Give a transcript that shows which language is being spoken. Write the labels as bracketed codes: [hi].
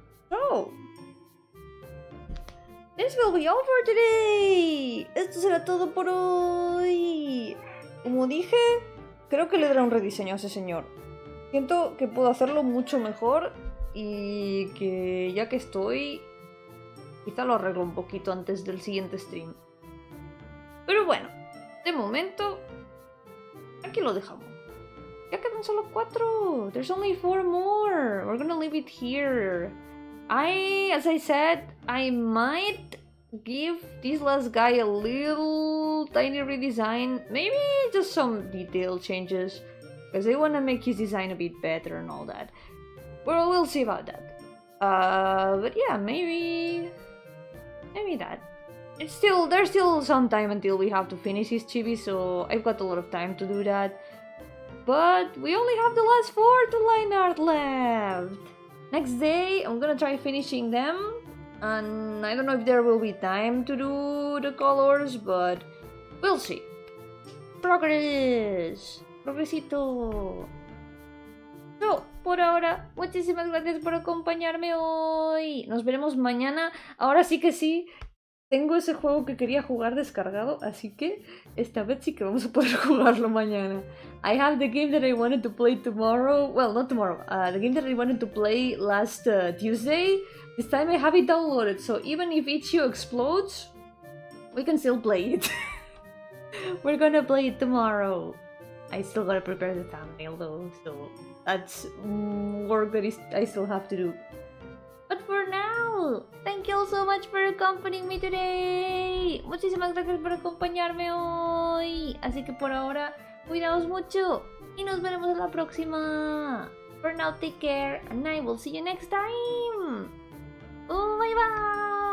[en] So, this will be over today. [es] Esto será todo por hoy. Como dije, creo que le daré un rediseño a ese señor. Siento que puedo hacerlo mucho mejor y que ya que estoy, quizá lo arreglo un poquito antes del siguiente stream. Pero bueno, de momento, aquí lo dejamos. Ya quedan solo 4. [en] There's only 4 more. We're gonna leave it here. As I said, I might give this last guy a little tiny redesign. Maybe just some detail changes. Because I want to make his design a bit better and all that. Well, we'll see about that. But yeah, maybe that. There's still some time until we have to finish his chibi, so I've got a lot of time to do that. But we only have the last 4 to line art left. Next day, I'm gonna try finishing them. And I don't know if there will be time to do the colors, but we'll see. Progress. Progresito. [es] So, por ahora, muchísimas gracias por acompañarme hoy. Nos veremos mañana. Ahora sí que sí. Tengo ese juego que quería jugar descargado, así que esta vez sí que vamos a poder jugarlo mañana. [en] I have the game that I wanted to play tomorrow. Well, not tomorrow. The game that I wanted to play last Tuesday. This time I have it downloaded, so even if Ichio explodes, we can still play it. We're gonna play it tomorrow. I still gotta prepare the thumbnail though, so that's work that I still have to do. But for now, thank you all so much for accompanying me today. [es] Muchísimas gracias por acompañarme hoy. Así que por ahora, cuidaos mucho y nos veremos en la próxima. [en] For now, take care and I will see you next time. Bye bye.